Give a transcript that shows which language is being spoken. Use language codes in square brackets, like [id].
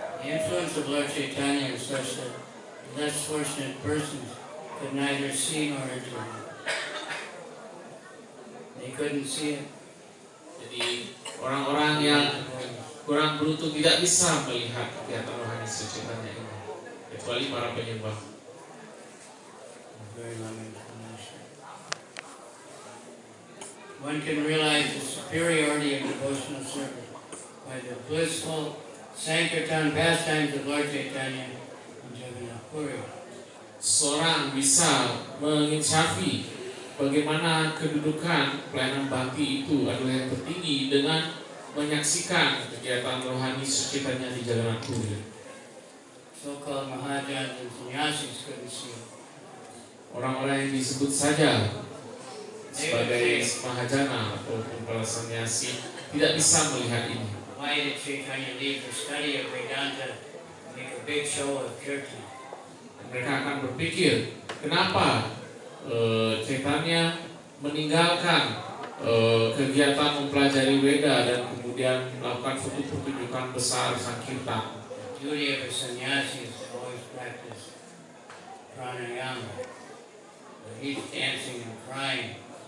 [en] The influence of Lord Chaitanya is such that less fortunate persons could neither see nor interview. They couldn't see it. [id] Jadi orang-orang yang kurang beruntung tidak bisa melihat kegiatan rohani Chaitanya ini, kecuali para penyembah. [en] Very long explanation. One can realize the superiority of devotional service by the blissful Sankirtan pastimes of Lord Chaitanya in Jagannath Puri. [id] Seorang bisa menginsafi bagaimana kedudukan pelayanan bakti itu adalah yang tertinggi dengan menyaksikan kegiatan rohani Chaitanya di Jagannath Puri. [en] So-called Mahajans and Sannyasis couldn't see it. [id] Orang-orang yang disebut saja sebagai mahajana ataupun para sannyasi tidak bisa melihat ini. [en] Why did Chaitanya leave the study of Vedanta and make a big show of kirtan? [id] Mereka akan berpikir, kenapa Chaitanya meninggalkan kegiatan mempelajari Weda dan kemudian melakukan suatu pertunjukan besar Sankirtan. [en] The duty of a sannyasi is to always practice pranayama. But he's dancing and crying.